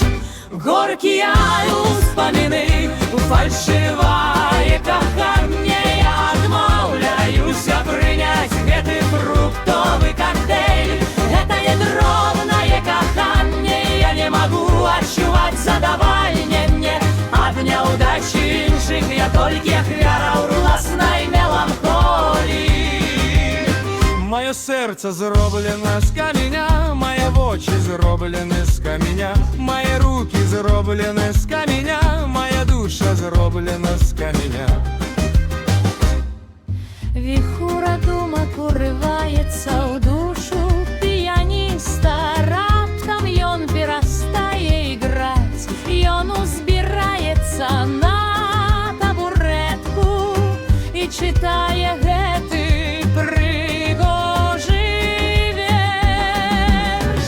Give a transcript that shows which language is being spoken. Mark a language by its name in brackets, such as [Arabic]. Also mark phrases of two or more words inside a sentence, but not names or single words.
[Belarusian] Горкія ўспаміны, фальшывае каханне, я адмаўляюся прыняць гэты фруктовы коктейль. Гэтае дробнае каханне, я не магу адчуваць задавальненне ад няўдачы іншых, я толькі ахвяра ўласнай меланхоліі. [Ukrainian] Моє серце зроблено з каменя, мої очі зроблені з каменя, мої руки зроблені з каменя, моя душа зроблена з каменя. [Belarusian] Віхура думак урываецца ў душу піяніста, раптам ён перастае іграць, ён узбіраецца на табурэтку і чытае гэты прыгожы верш.